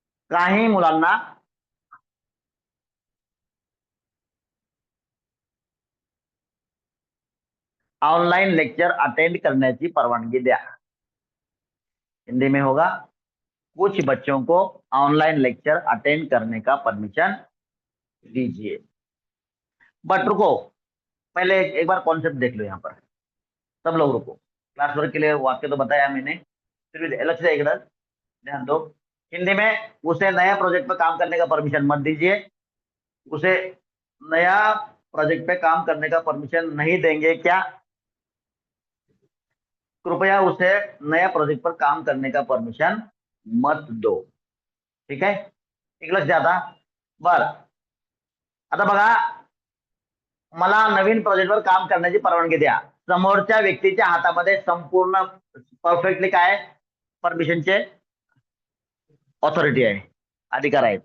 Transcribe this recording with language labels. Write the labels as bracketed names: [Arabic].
[Marathi] काही मुलांना online lecture attend करण्याची परवानगी द्या. [Hindi] हिंदी में होगा, कुछ बच्चों को ऑनलाइन लेक्चर अटेंड करने का परमिशन दीजिए. बट रुको, पहले एक बार कॉन्सेप्ट देख लो. यहाँ पर सब लोग रुको. क्लास वर्क के लिए वाक्य तो बताया मैंने, फिर भी अलग से एक ध्यान दो. हिंदी में उसे नया प्रोजेक्ट पे काम करने का परमिशन मत दीजिए. उसे नया प्रोजेक्ट पे काम करने का परमिशन नहीं देंगे क्या? कृपया उसे नया प्रोजेक्ट पर काम करने का परमिशन मत दो. [Marathi] ठीक आहे. एक आता. बर आता बघा, मला नवीन प्रोजेक्टवर काम करण्याची परवानगी द्या. समोरच्या व्यक्तीच्या हातामध्ये संपूर्ण परफेक्टली काय परमिशनचे ऑथॉरिटी आहे, अधिकार आहेत.